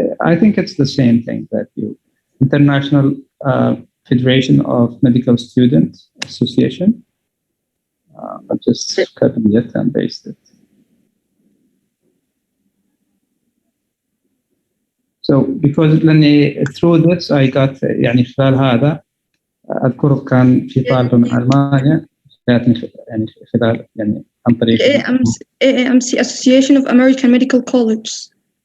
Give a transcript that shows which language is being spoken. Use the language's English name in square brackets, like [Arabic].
[English] I think it's the same thing that you International Federation of Medical Students Association. I'll just copy it and paste it. So because [Arabic] لأني [English] through this I got [Arabic] يعني خلال هذا أذكر كان في طالبة من ألمانيا جاتني يعني خلال يعني عن طريق [English] IFMSA Association of American Medical Colleges.